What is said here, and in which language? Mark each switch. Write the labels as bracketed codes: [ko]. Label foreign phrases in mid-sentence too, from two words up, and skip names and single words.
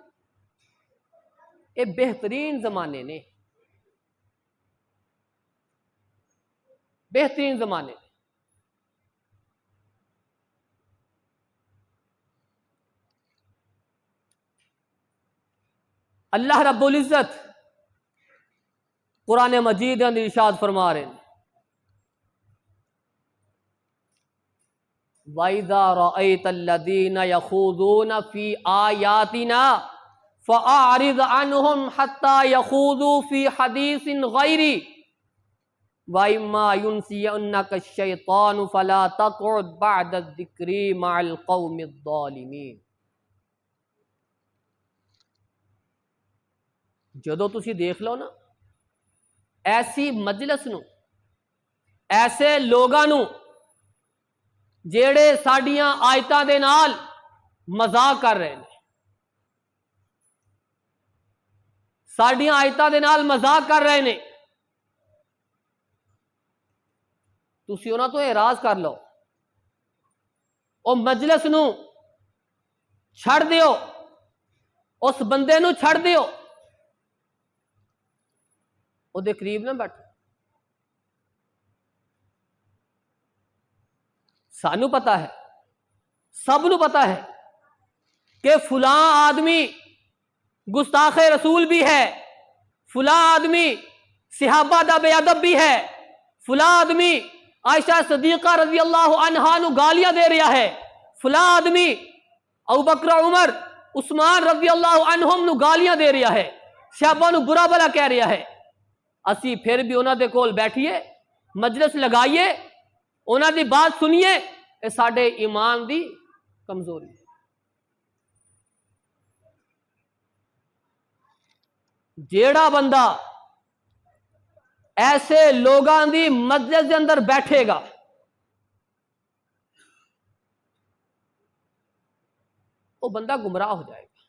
[pa] یہ بہترین زمانے نے، بہترین زمانے۔ اللہ رب العزت قرآن مجید اندر ارشاد فرما رہے ہیں، [ar] وَإِذَا رَأَيْتَ الَّذِينَ يَخُوضُونَ فِي آيَاتِنَا فَأَعْرِضْ عَنْهُمْ حَتَّى يَخُوضُوا فِي حَدِيثٍ غَيْرِهِ وَإِمَّا يُنْسِيَنَّكَ الشَّيْطَانُ فَلَا تَقْعُدْ بَعْدَ الذِّكْرِ مَعَ الْقَوْمِ الظَّالِمِينَ۔ [pa] جدو تسی دیکھ لو نا ایسی مجلس نو، ایسے لوگاں نو جیڑے ساڈیاں آیتاں دے نال مذاق کر رہے ہیں، ساڈیاں آیتاں دے نال مذاق کر رہے ہیں، تسی انہاں تو اعراض کر لو، او مجلس نو چھڑ دیو، اس بندے نو چھڑ دیو، او دے قریب نہ بیٹھو۔ سانو پتا ہے، سب نو پتا ہے کہ فلاں آدمی گستاخ رسول بھی ہے، فلاں آدمی صحابہ دا بے ادب بھی ہے، فلاں آدمی عائشہ صدیقہ [ar] رضی اللہ عنہا [pa] نو گالیاں دے رہا ہے، فلاں آدمی ابوبکر عمر عثمان [ar] رضی اللہ عنہم [pa] نو گالیاں دے رہا ہے، صحابہ نو برا بھلا کہہ رہا ہے۔ اسی پھر بھی انہاں دے کول بیٹھیے، مجلس لگائیے، انہاں دی بات سنیے، اے ساڈے ایمان دی کمزوری ہے۔ جیڑا بندہ ایسے لوگاں دی مجلس دے اندر بیٹھے گا وہ بندہ گمراہ ہو جائے گا،